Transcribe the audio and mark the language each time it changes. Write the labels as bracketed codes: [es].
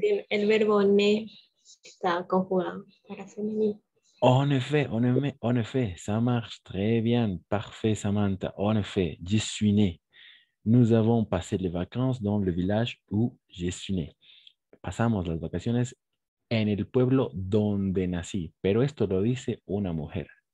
[es] El verbo ne está conjugado para femenino. [fr] En effet, ça marche très bien. Parfait, Samantha. En effet, je suis né. Nous avons passé les vacances dans le village où je suis né. [es] Pasamos las vacaciones en el pueblo donde nací. Pero esto lo dice una mujer.